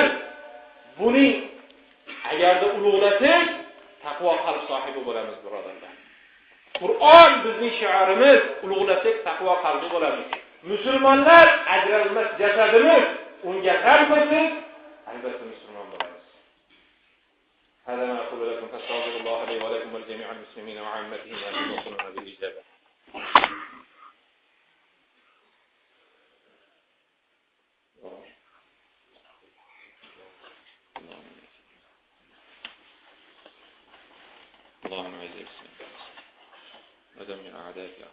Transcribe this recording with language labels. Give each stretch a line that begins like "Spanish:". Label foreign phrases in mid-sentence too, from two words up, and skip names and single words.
Uzbek: Buning agarda ulug'lasak, taqvo qalb sohibi bo'lamiz, birodarlar. Qur'on bizning shiorimiz, ulug'lasak taqvo qalbi bo'lamiz. Musulmonlar ajralmas jasadimiz, unga g'am qilsak, albatta musulmon bo'lamiz.
Arabic: هذا ما أقول لكم فاستغفر الله لي ولكم ولجميع المسلمين وعامتهم أن يوصلون بالإجابة. اللهم اعز الإسلام ودمر أعداءك.